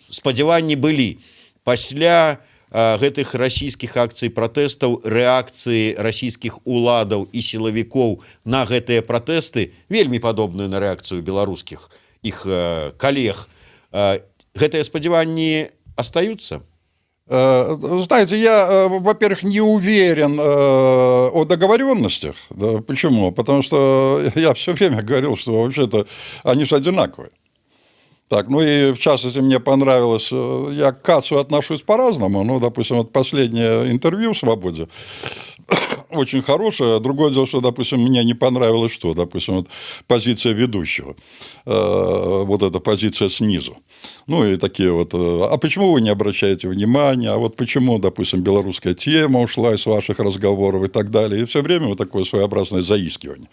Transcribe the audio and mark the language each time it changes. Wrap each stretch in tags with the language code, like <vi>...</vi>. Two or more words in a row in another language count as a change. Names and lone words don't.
<be>Ну, вот, спадзяванні былі. пасля гэтых расійскіх акцый пратэстаў, рэакцыі расійскіх уладаў і сілавікоў на гэтыя пратэсты вельмі падобную на рэакцыю беларускіх іх калег. Гэтыя спадзяванні остаются?</be> <ru>Знаете, я, во-первых, не уверен о договоренностях. Да, почему? Потому что я все время говорил, что вообще-то они же одинаковые. Так, ну и в частности мне понравилось, я к Кацу отношусь по-разному, ну, допустим, вот последнее интервью в «Свободе» очень хорошее, другое дело, что, допустим, мне не понравилось что, допустим, вот позиция ведущего, вот эта позиция снизу, ну и такие вот, а почему вы не обращаете внимания, а вот почему, допустим, белорусская тема ушла из ваших разговоров и так далее, и все время вот такое своеобразное заискивание.</ru>